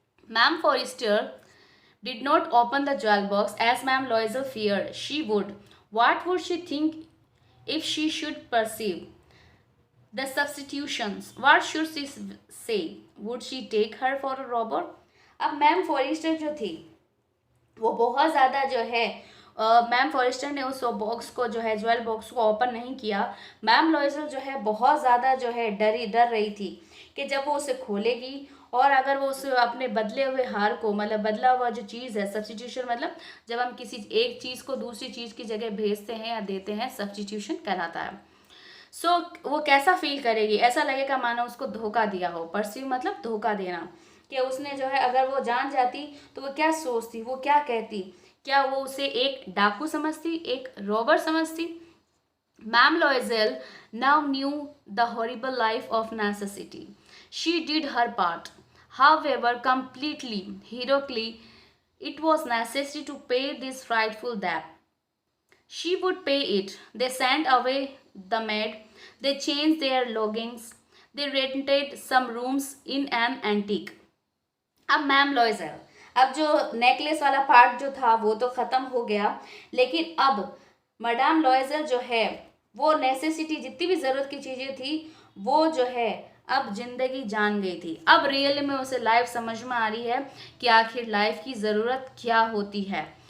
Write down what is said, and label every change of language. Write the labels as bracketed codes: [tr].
[en] Ma'am Forrester did not open the jewel box as Ma'am Loisel feared she would. What would she think if she should perceive the substitutions? What should she say? Would she take her for a robber? [hi] अब ma'am forester जो थी वो बहुत ज़्यादा जो है ma'am forester ने उस बॉक्स को जो है ज्वेल बॉक्स को ओपन नहीं किया। मैम लॉयजेल जो है बहुत ज़्यादा जो है डर रही थी कि जब वो उसे खोलेगी और अगर वो उस अपने बदले हुए हार को, मतलब बदला हुआ जो चीज़ है, सब्सटीट्यूशन मतलब जब हम किसी एक चीज़ को दूसरी चीज़ की जगह भेजते हैं या देते हैं, सब्सटीट्यूशन कहलाता है। सो वो कैसा फील करेगी, ऐसा लगेगा मानो उसको धोखा दिया हो। परसीव मतलब धोखा देना, कि उसने जो है अगर वो जान जाती तो वो क्या सोचती, वो क्या कहती, क्या वो उसे एक डाकू समझती, एक रॉबर समझती। [en] Ma'am Loisel now knew the horrible life of necessity. She did her part, however completely, heroically. It was necessary to pay this frightful debt. She would pay it. They sent away the maid, they changed their lodgings, they rented some rooms in an antique. [hi] अब ma'am लॉयजेल, अब जो necklace वाला part जो था वो तो ख़त्म हो गया, लेकिन अब मदाम लॉयजेल जो है वो नेसेसिटी, जितनी भी ज़रूरत की चीज़ें थी वो जो है अब ज़िंदगी जान गई थी। अब रियल में उसे लाइफ समझ में आ रही है कि आखिर लाइफ की ज़रूरत क्या होती है।